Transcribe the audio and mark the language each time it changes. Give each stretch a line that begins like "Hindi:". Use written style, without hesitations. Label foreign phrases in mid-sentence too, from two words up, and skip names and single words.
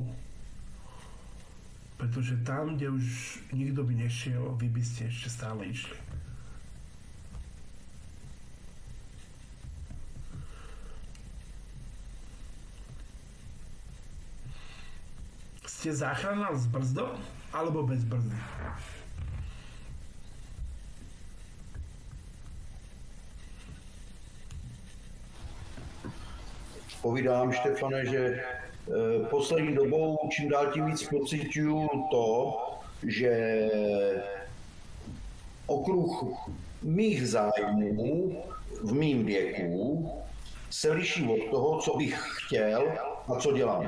Slovak: Pretože tam, kde už nikto by nešiel, vy by ste ešte stále išli. Ste záchranár s brzdou alebo bez brzdy?
Czech: Povídám, Štefane, že poslední dobou čím dál tím víc pociťuju to, že okruh mých zájmů v mým věku se liší od toho, co bych chtěl a co dělám.